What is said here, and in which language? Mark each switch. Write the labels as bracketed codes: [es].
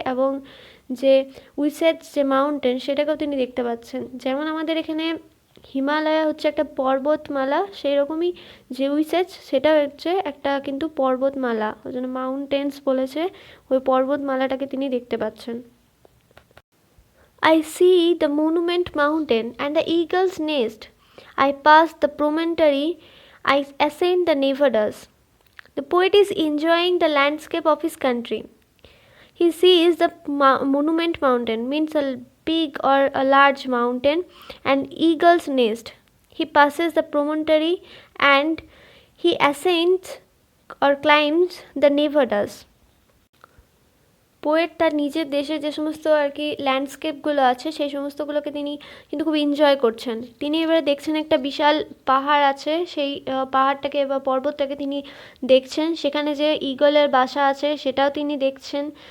[bn] এবং যে উইসেজ যে মাউন্টেন সেটাকেও তিনি দেখতে পাচ্ছেন। যেমন আমাদের এখানে হিমালয়া হচ্ছে একটা পর্বতমালা, সেই রকমই জেউসেস সেটা হচ্ছে একটা কিন্তু পর্বতমালা, ওই জন্য মাউন্টেন্স বলেছে, ওই পর্বতমালাটাকে তিনি দেখতে পাচ্ছেন। [en] I see the monument mountain and the eagle's nest. I pass the promontory, I ascend the Nevadas. The poet is enjoying the landscape of his country. He sees the monument mountain, means a big or a large mountain, and eagle's nest. He passes the promontory and he ascends or climbs the Nevadas. [bn] Poet তার নিজের দেশের যে সমস্ত আর কি ল্যান্ডস্কেপগুলো আছে সেই সমস্তগুলোকে তিনি কিন্তু খুব এনজয় করছেন। তিনি এবারে দেখছেন একটা বিশাল পাহাড় আছে, সেই পাহাড়টাকে বা পর্বতটাকে তিনি দেখছেন, সেখানে যে ঈগলের বাসা আছে সেটাও তিনি দেখছেন।